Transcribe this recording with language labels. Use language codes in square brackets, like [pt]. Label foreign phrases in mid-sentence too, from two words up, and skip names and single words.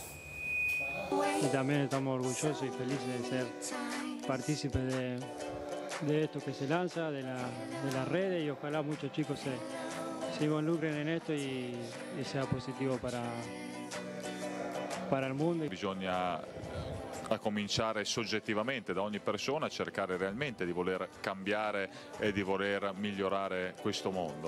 [es] Y también estamos orgullosos y felices de ser partícipes de esto que se lanza, de las redes, y ojalá muchos chicos se involucren en esto y sea positivo para [it] il mondo. Bisogna a cominciare soggettivamente da ogni persona a cercare realmente di voler cambiare e di voler migliorare questo mondo.